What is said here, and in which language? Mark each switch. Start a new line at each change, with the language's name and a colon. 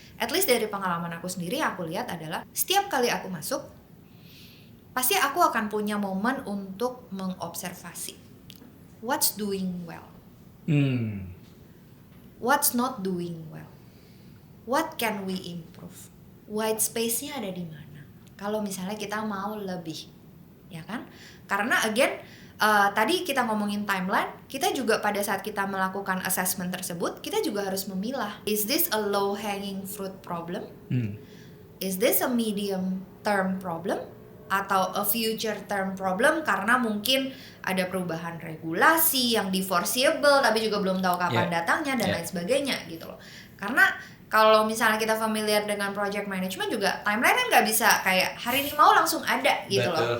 Indonesian: At least dari pengalaman aku sendiri, aku lihat adalah setiap kali aku masuk, pasti aku akan punya momen untuk mengobservasi
English: what's doing well, what's not doing well, what can we improve,
Indonesian: white space-nya ada di mana. Kalau misalnya kita mau lebih, ya kan? Karena again, tadi kita ngomongin timeline, kita juga pada saat kita melakukan assessment tersebut, kita juga harus memilah.
English: Is this a low hanging fruit problem? Is this a medium term problem?
Indonesian: Atau
English: a future term problem
Indonesian: karena mungkin ada perubahan regulasi yang diforeseeable tapi juga belum tahu kapan datangnya dan lain sebagainya gitu loh. Karena kalau misalnya kita familiar dengan project management juga timeline kan nggak bisa kayak hari ini mau langsung ada gitu. Betul. Loh.